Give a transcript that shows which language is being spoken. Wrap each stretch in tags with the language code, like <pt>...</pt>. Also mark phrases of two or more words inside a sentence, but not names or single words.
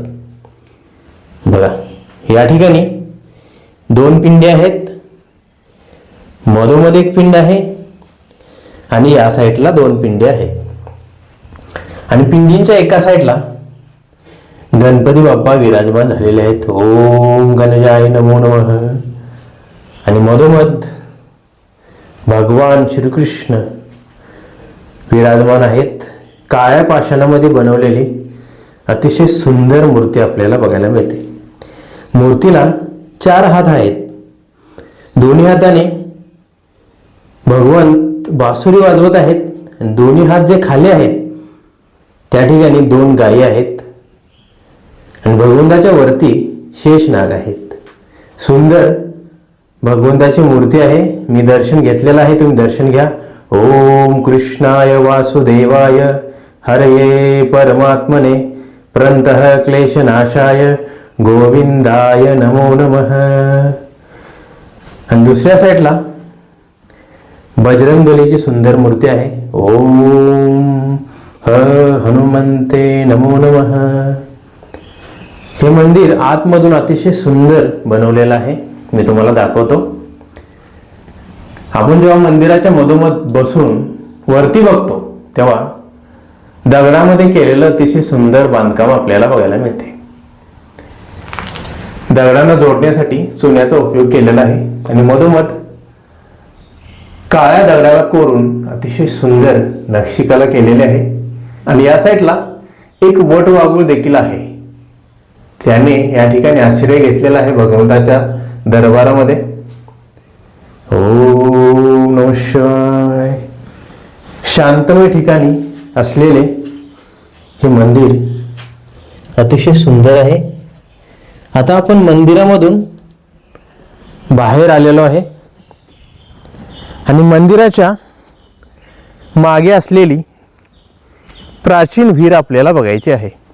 <mr>बघा, या ठिकाणी 2 पिंडी आहेत. मधोमध एक पिंड आहे आणि या साईडला 2 पिंडी आहेत. आणि पिंडींच्या एका साईडला गणपती बाप्पा विराजमान झालेले आहेत.</mr> <sa>ओम गणजाय नमो नमः.</sa> <mr>आणि मधोमध भगवान श्रीकृष्ण विराजमान आहेत. काळ्या पाषाणामध्ये बनवलेली अतिशय सुंदर मूर्ती आपल्याला बघायला मिळते. मूर्तीला 4 हात आहेत. दोन्ही हाताने भगवंत बासुरी वाजवत आहेत आणि दोन्ही हात जे खाली आहेत त्या ठिकाणी 2 गायी आहेत आणि भगवंताच्या वरती शेषनाग आहेत. सुंदर भगवंताची मूर्ती आहे. मी दर्शन घेतलेलं आहे, तुम्ही दर्शन घ्या.</mr> <sa>ओम कृष्णाय वासुदेवाय हरये परमात्मने प्रणतः क्लेशनाशाय गोविंदाय नमो नमः.</sa> <mr>आणि दुसऱ्या साईडला बजरंगबलीची सुंदर मूर्ती आहे.</mr> <sa>ओम हनुमंते नमो नमः.</sa> <mr>हे मंदिर आतमधून अतिशय सुंदर बनवलेलं आहे. मी तुम्हाला दाखवतो. आपण जेव्हा मंदिराच्या मधोमध बसून वरती बघतो तेव्हा दगडामध्ये केलेलं अतिशय सुंदर बांधकाम आपल्याला बघायला मिळते. दगडांना जोडण्यासाठी चुन्याचा उपयोग केलेला आहे आणि मधोमध काळ्या दगडाला कोरून अतिशय सुंदर नक्षीकाम केलेले आहे. आणि या साईडला एक वटवाघूळ देखील आहे. त्याने या ठिकाणी आश्रय घेतलेला आहे भगवंताच्या दरबारामध्ये.</mr> <sa>ओम नमः शिवाय.</sa> <mr>शांतमय ठिकाणी असलेले हे मंदिर अतिशय सुंदर आहे. आता आपण मंदिरामधून बाहेर आलेलो आहे आणि मंदिराच्या मागे असलेली प्राचीन विहीर आपल्याला बघायची आहे.</mr>